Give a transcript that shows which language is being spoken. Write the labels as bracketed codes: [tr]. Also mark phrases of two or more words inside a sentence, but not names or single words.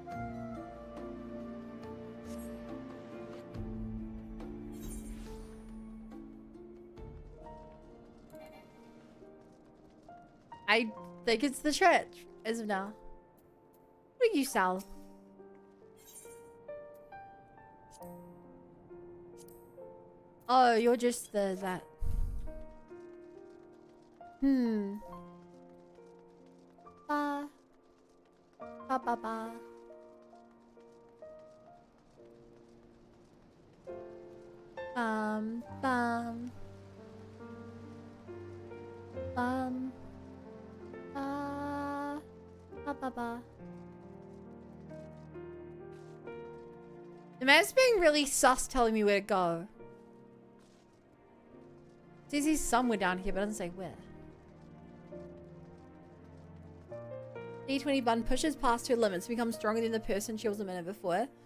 [en] I think it's the church as of now. What do you sell? Oh, you're just that. Ba. Ba ba ba. Bum. Ba ba ba. The man's being really sus telling me where to go. Says he's somewhere down here, but doesn't say where. D20 button pushes past her limits, becomes stronger than the person she was a minute before.